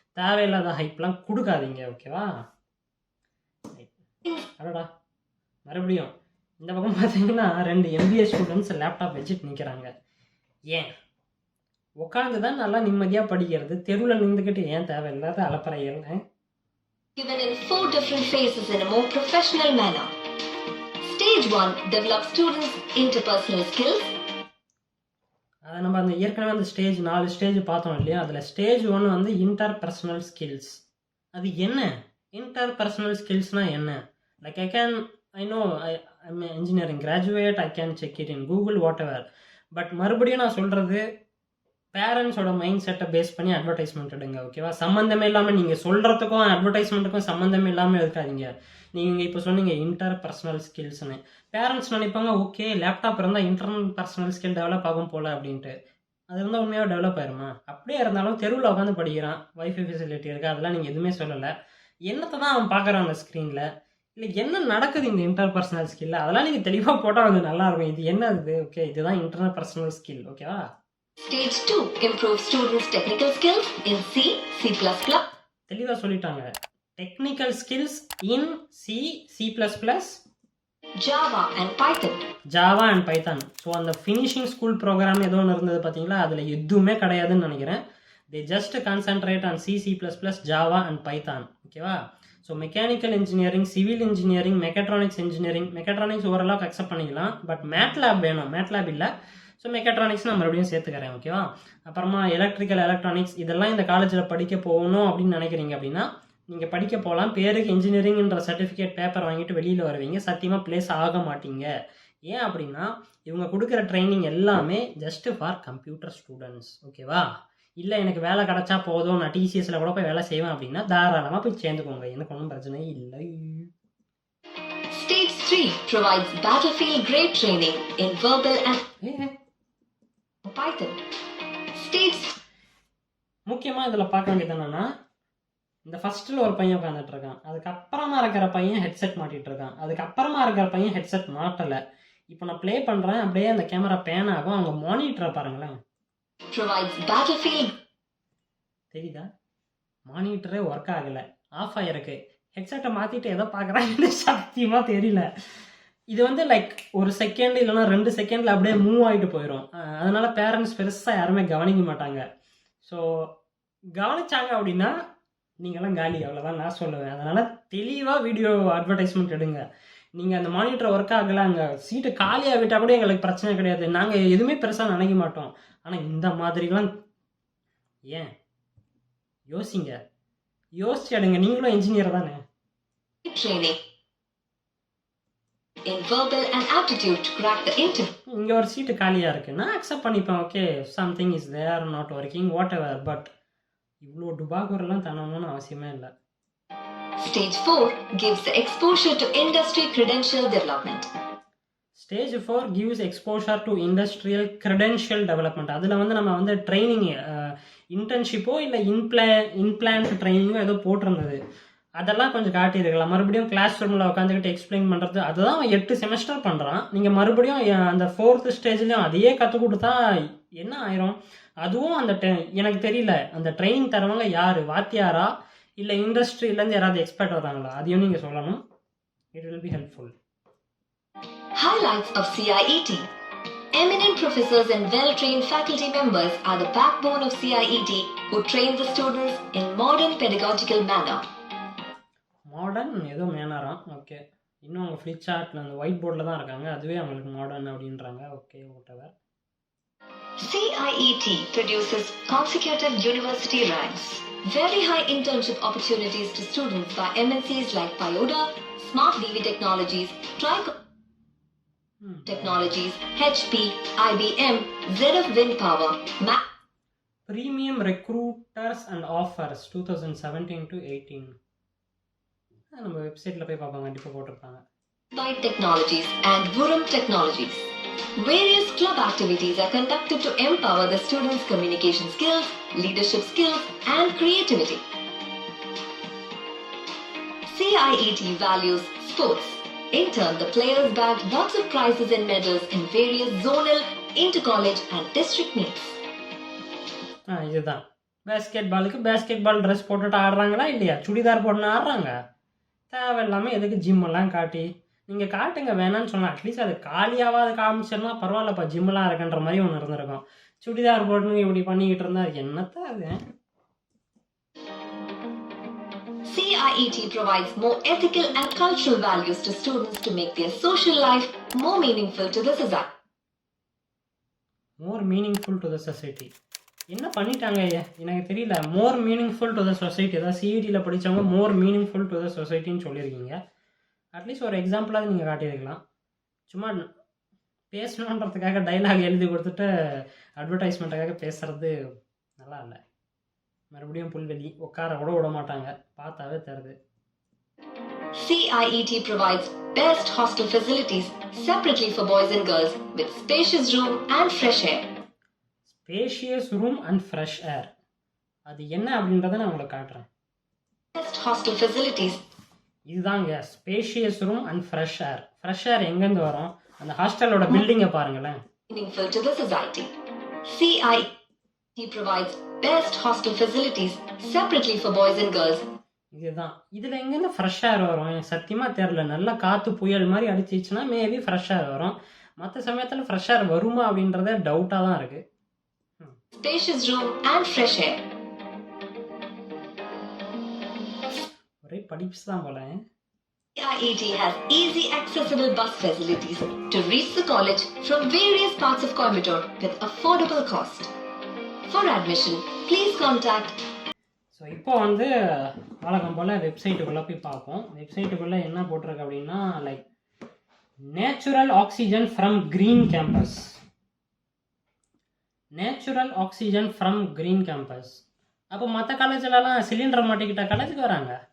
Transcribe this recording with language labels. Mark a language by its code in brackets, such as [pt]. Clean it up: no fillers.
[ta] தேவையில்லாத ஹைப்லாம் கொடுக்காதீங்க, ஓகேவா? அடடா, மறுபடியும் இந்த பக்கம் பார்த்தீங்கன்னா 2 MBA ஸ்டூடெண்ட்ஸ் லேப்டாப் வச்சுட்டு நிற்கிறாங்க. ஏன் உட்காந்து தான் நல்லா நிம்மதியாக படிக்கிறது, தெருவில் நின்றுக்கிட்டு ஏன் தேவையில்லாத அலப்பறைகள்? [en] given in 4 different phases in a more professional manner. Stage 1 develops students' interpersonal skills. [ta] அதை நம்ம அந்த ஏற்கனவே அந்த 4 ஸ்டேஜ் பார்த்தோம் இல்லையா? அதில் ஸ்டேஜ் 1 வந்து இன்டர்பர்சனல் ஸ்கில்ஸ். அது என்ன இன்டர்பர்சனல் ஸ்கில்ஸ்னால் என்ன? [en] Like I know I'm engineering graduate, I can check it in Google, whatever. [ta] But மறுபடியும் நான் சொல்கிறது, பேரண்ட்ஸோட மைண்ட் செட்டை பேஸ் பண்ணி அட்வர்டைஸ்மெண்ட் எடுங்க, ஓகேவா? சம்மந்தமே இல்லாமல் நீங்கள் சொல்கிறதுக்கும் அட்வர்டைஸ்மெண்ட்டுக்கும் சம்மந்தமே இல்லாமல் இருக்காதீங்க. நீங்கள் இப்போ சொன்னீங்க இன்டர்பர்சனல் ஸ்கில்ஸ்னு, பேரண்ட்ஸ் நினைப்பாங்க ஓகே லேப்டாப் இருந்தால் இன்டர்பர்சனல் ஸ்கில் டெவலப் ஆகும் போல் அப்படின்ட்டு. அது இருந்தால் உண்மையாக டெவலப் ஆயிருமா? அப்படியே இருந்தாலும் தெருவில் உட்காந்து படிக்கிறான், வைஃபை ஃபெசிலிட்டி இருக்குது, அதெல்லாம் நீங்கள் எதுவுமே சொல்லலை. என்னத்தை தான் அவன் பார்க்குறான் அந்த ஸ்க்ரீனில்? இல்லை என்ன நடக்குது இந்த இன்டர்பர்சனல் ஸ்கில்? அதெல்லாம் நீங்கள் தெளிவாக போட்டால் வந்து நல்லாயிருக்கும். இது என்ன இது? ஓகே, இதுதான் இன்டர்பர்சனல் ஸ்கில், ஓகேவா? [en] Stage 2 improves students' technical skills in C, C++. [ta] தெளிவாக சொல்லிட்டாங்க. [en] Technical skills in C, C plus plus, Java and Python. Java and Python. [ta] So அந்த ஃபினிஷிங் ஸ்கூல் ப்ரோக்ராம் ஏதோ ஒன்று இருந்தது பார்த்தீங்களா, அதில் எதுவுமே கிடையாதுன்னு நினைக்கிறேன். [en] They just concentrate on C, C plus plus, Java and Python. ஓகேவா? [ta] So mechanical engineering, civil engineering, mechatronics engineering, mechatronics ஓரளவுக்கு அக்செப்ட் பண்ணிக்கலாம். பட் மேட்லேப் வேணும், மேட்லேப் இல்லை. ஸோ மெக்கட்ரானிக்ஸ் நான் மறுபடியும் சேர்த்துக்கிறேன். ஓகேவா? அப்புறமா எலக்ட்ரிக்கல், எலக்ட்ரானிக்ஸ் இதெல்லாம் இந்த காலேஜில் படிக்க போகணும் அப்படின்னு நினைக்கிறீங்க அப்படின்னா நீங்கள் படிக்க போகலாம். பேருக்கு இன்ஜினியரிங்ன்ற சர்டிஃபிகேட் பேப்பர் வாங்கிட்டு வெளியில் வருவீங்க. சத்தியமாக ப்ளேஸ் ஆக மாட்டீங்க. ஏன் அப்படின்னா இவங்க கொடுக்குற ட்ரைனிங் எல்லாமே [en] Just for computer students. [ta] ஓகேவா? இல்லை எனக்கு வேலை கிடச்சா போதும், நான் டிசிஎஸ்ல கூட போய் வேலை செய்வேன் அப்படின்னா தாராளமாக போய் சேர்ந்துக்கோங்க. எனக்கு ஒன்றும் பிரச்சனை இல்லை. [en] Stage 3 provides battlefield grade training in verbal and Python. Stage [ta] முக்கியமாக இதில் பார்க்க வேண்டியது என்னன்னா, இந்த ஃபர்ஸ்ட்டில் ஒரு பையன் உட்காந்துட்டு இருக்கான், அதுக்கப்புறமா இருக்கிற பையன் ஹெட்செட் மாட்டிட்டு இருக்கான், அதுக்கப்புறமா இருக்கிற பையன் ஹெட்செட் மாட்டலை. இப்போ நான் ப்ளே பண்ணுறேன், அப்படியே அந்த கேமரா பேன் ஆகும். அவங்க மானிட்டரை பாருங்களேன். [en] provides battlefield. [ta] தெரியுதா? மானிட்டரே ஒர்க் ஆகலை, ஆஃப் ஆகிருக்கு. ஹெட்செட்டை மாற்றிட்டு எதை பார்க்குறாங்கன்னு சத்தியமாக தெரியல. இது வந்து லைக் ஒரு செகண்ட் இல்லைன்னா 2 செகண்டில் அப்படியே மூவ் ஆகிட்டு போயிடும். அதனால பேரண்ட்ஸ் பெருசாக யாருமே கவனிக்க மாட்டாங்க. ஸோ கவனிச்சாங்க அப்படின்னா நீங்களாம் காலி, அவ்வளோதான் நான் சொல்லுவேன். அதனால் தெளிவாக வீடியோ அட்வர்டைஸ்மெண்ட் எடுங்க. நீங்கள் அந்த மானிட்டர் ஒர்க் ஆகலை, அங்கே சீட்டு காலியாக விட்டால் கூட எங்களுக்கு பிரச்சனை கிடையாது. நாங்கள் எதுவுமே பெருசாக நினைக்க மாட்டோம். ஆனால் இந்த மாதிரிலாம் ஏன் யோசிங்க, யோசிச்சு எடுங்க. நீங்களும் இன்ஜினியர் தானே. [en] Training in verbal and aptitude to crack the interview. [ta] இங்கே ஒரு சீட்டு காலியாக இருக்குது, நான் அக்செப்ட் பண்ணிப்பேன். Okay, [en] Something is there, not working, whatever. [ta] But இவ்வளோ டுபாகூரெல்லாம் தரணும்னு அவசியமே இல்லை. [en] Stage 4 gives the exposure to industry credential development. Stage 4 gives exposure to industrial credential development. [ta] அதில் வந்து நம்ம வந்து ட்ரைனிங், இன்டர்ன்ஷிப்போ இல்லை இன்பிளான்ட் ட்ரைனிங்கோ ஏதோ போட்டிருந்தது. அதெல்லாம் கொஞ்சம் காட்டியிருக்கலாம். மறுபடியும் கிளாஸ் ரூமில் உட்காந்துக்கிட்டு எக்ஸ்பிளைன் பண்ணுறது, அதுதான் அவன் 8 செமஸ்டர் பண்ணுறான். நீங்கள் மறுபடியும் அந்த 4th ஸ்டேஜ்லேயும் அதையே கற்றுக் கொடுத்தா என்ன ஆயிரும்? அதுவும் அந்த எனக்கு தெரியல, அந்த ட்ரைனிங் தரவங்க யார், வாத்தியாரா இல்லை இண்டஸ்ட்ரியிலேருந்து யாராவது எக்ஸ்பர்ட் வராங்களா, அதையும் நீங்கள் சொல்லணும். [en] It will be helpful. Highlights of CIET. Eminent professors and well-trained faculty members are the backbone of CIET who train the students in modern pedagogical manner. [ta] Modern ஏதோ மேனராம். ஓகே, இன்னும் அவங்க ஃப்ளிப் சார்ட்டில் அந்த ஒயிட் போர்டில் தான் இருக்காங்க, அதுவே அவங்களுக்கு மாடர்ன் அப்படின்றாங்க. Okay, whatever. [en] CIET produces consecutive university ranks, very high internship opportunities to students by MNCs like Pyoda, Smart DV Technologies, Trico Technologies, HP, IBM, ZF Wind Power, Premium Recruiters and Offers 2017 to 18. [ta] நம்ம வெப்சைட்டில் போய் பார்ப்பாங்க, கண்டிப்பாக போட்டிருப்பாங்க. [en] Byte Technologies and Vuram Technologies. Various club activities are conducted to empower the students' communication skills, leadership skills, and creativity. CIET values sports. In turn, the players bagged lots of prizes and medals in various zonal, inter-college, and district meets. [ta] இதுதான் basket பாலுக்கு basket பால் dress போட்டுட்டு ஆடுறாங்களா இல்லையா? சுடிதார் போட்டு ஆடுறாங்க. தேவையில்லாமல் எதுக்கு ஜிம்மெல்லாம் காட்டி, நீங்கள் காட்டுங்க, வேணான்னு சொன்னால் அட்லீஸ்ட் அது காலியாவது காமிச்சிருந்தா பரவாயில்லப்பா, ஜிம்மெல்லாம் இருக்குன்ற மாதிரி ஒன்று இருந்திருக்கும். சுடிதார் போட்டு இப்படி பண்ணிக்கிட்டு இருந்தா என்னத்தான் அது? [en] CIET provides more ethical and cultural values to students to make their social life more meaningful to the society. More meaningful to the society [ta] என்ன பண்ணிட்டாங்க எனக்கு தெரியல. [en] more meaningful to the society, [ta] அதாவது சிஇடியில் படித்தவங்க [en] More meaningful to the சொசைட்டின்னு சொல்லியிருக்கீங்க. [ta] At least ஒரு எக்ஸாம்பிளாவது நீங்கள் காட்டியிருக்கலாம். சும்மா பேசணுன்றதுக்காக டைலாக் எழுதி கொடுத்துட்டு அட்வர்டைஸ்மெண்ட்டுக்காக பேசுறது நல்லா இல்லை. மறுபடியும் புல்வெளி உட்கார கூட விட மாட்டாங்க, பார்த்தாவே தருது. [en] CIET provides best hostel facilities separately for boys and girls with spacious room and fresh air. Spacious room and fresh air, [ta] அது என்ன அப்படின்றத நான் உங்களுக்கு காட்டுறேன். [en] Best hostel facilities. [ta] இதுதாங்க [en] Spacious room and fresh air. [ta] Fresh air எங்கேருந்து வரும்? அந்த ஹாஸ்டலோட பில்டிங்கை பாருங்களேன். [en] Meaningful to the society. CIET provides best hostel facilities separately for boys and girls. [ta] இதுதான் இதில் எங்கேருந்து ஃப்ரெஷ் ஏர் வரும் எனக்கு சத்தியமாக தெரில. நல்லா காற்று புயல் மாதிரி அடிச்சிச்சுன்னா மேபி ஃப்ரெஷ் ஏர் வரும். மற்ற சமயத்தில் ஃப்ரெஷ் ஏர் வருமா அப்படின்றதே டவுட்டாக தான் இருக்குது. [en] Spacious room and fresh air. [ta] ஒரே படிப்ஸ் தான் போல. [en] CIET has easy accessible bus facilities to reach the college from various parts of Coimbatore with affordable cost. For admission, please contact. [ta] So இப்போ வந்து வழக்கம் போல் வெப்சைட்டுக்குள்ளே போய் பார்ப்போம். வெப்சைட்டுக்குள்ளே என்ன போட்டிருக்கு அப்படின்னா like [en] Natural oxygen from green campus. Natural oxygen from green campus. [ta] அப்போ மற்ற காலேஜிலலாம் சிலிண்டர் மாட்டிக்கிட்ட காலேஜுக்கு வராங்க.